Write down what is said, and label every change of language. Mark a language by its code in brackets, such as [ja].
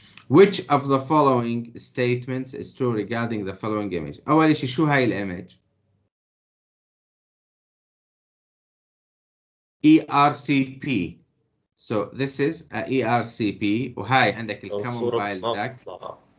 [en] Which of the following statements is true regarding the following image? [ar] أول شيء شو هاي الإيمج؟ ERCP. [en] So this is a ERCP [ar] وهاي عندك [en] الكمون bile duct.